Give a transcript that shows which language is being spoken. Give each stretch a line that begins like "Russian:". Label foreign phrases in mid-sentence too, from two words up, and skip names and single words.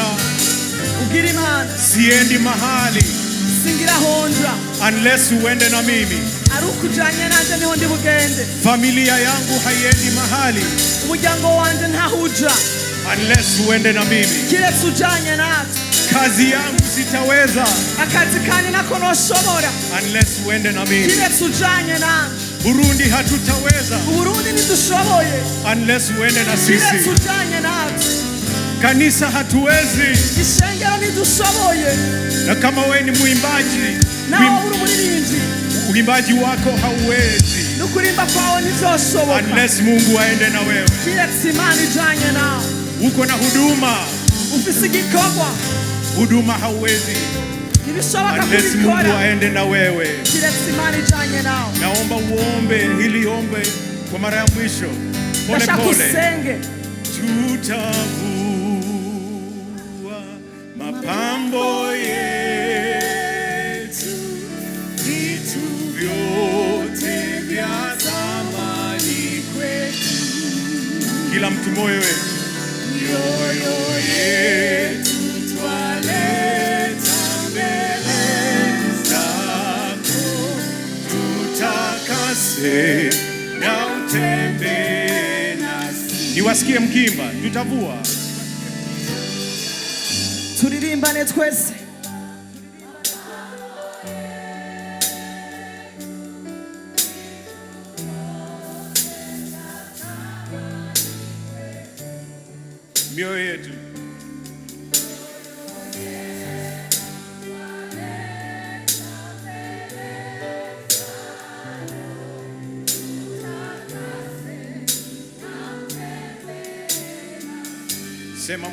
Rundi: ubwire Imana
Swahili: siendi mahali
Rundi: singira honja
Swahili: unless uende na mimi.
Rundi: ari ukujanye nanje niho ndi bugende.
Swahili: Familia yangu haiendi mahali
Rundi: umuryango wanje ntahuja
Swahili: unless uende na mimi.
Rundi: kiretse ujanye natwe.
Swahili: Kazi yangu sitaweza
Rundi: akazi kanje nako noshobora
Swahili: unless uende na mimi.
Rundi: kiretse ujanye nanje.
Swahili: Burundi hatutaweza
Rundi: Burundi nidushoboye
Swahili: unless uende na sisi.
Rundi: kiretse ujanye natwe.
Swahili: Kanisa hatuwezi
Rundi: ishengero nidushoboye.
Swahili: na kama wewe ni muimbaji
Rundi: nawe uri umuririmbyi,
Swahili: uimbaji wako hauwezi
Rundi: nukurimba kwawe ntivyoshoboka
Swahili: unless Mungu aende na wewe.
Rundi: kiretse Imana ijanye nawe.
Swahili: Uko na huduma,
Rundi: ufise igikorwa,
Swahili: huduma hauwezi
Rundi: ntibishoboka
Swahili: unless Mungu
Rundi: kubikora
Swahili: aende na wewe.
Rundi: kiretse Imana ijanye nawe.
Swahili: Naomba uombe hili ombe kwa mara ya mwisho, pole
Rundi: ndashaka
Swahili: pole.
Rundi: usenge.
Swahili: Tutavua mapambo yetu, vitu vyote vya thamani kwetu. Kila mtu moyo yetu twaleta mbele zako, utakase na utembee nasi. Niwasikie mkimba, tutavua.
Rundi: turirimbane twese.
Swahili: Mioyo yetu sema,